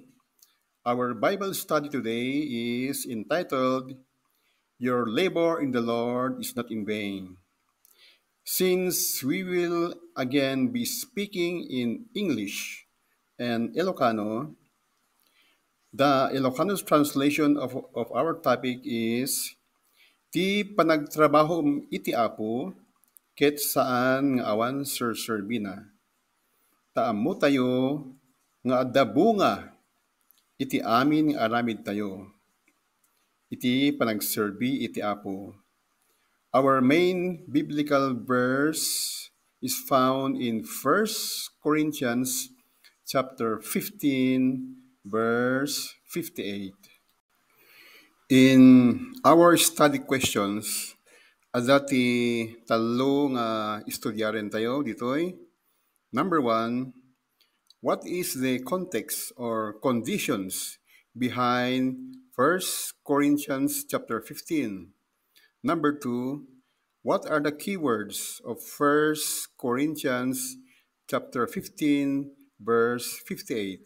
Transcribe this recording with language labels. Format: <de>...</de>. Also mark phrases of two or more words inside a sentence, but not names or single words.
<en>Our Bible study today is entitled, Your Labor in the Lord is Not in Vain. Since we will again be speaking in English and Ilocano, the Ilocano translation of our topic is,</en> <ilo>Ti panagtrabaho iti apo, ket saan nga awan serserbina. Taammo tayo nga adda bunga iti amin nga aramid tayo. Iti panagserbi iti Apo.</ilo> <en>Our main biblical verse is found in First Corinthians chapter 15 verse 58. In our study questions,</en> <ilo>adati talo nga istudyaren tayo ditoy.</ilo> <en>Number one, what is the context or conditions behind First Corinthians chapter 15? Number 2, what are the keywords of First Corinthians chapter 15 verse 58?</en>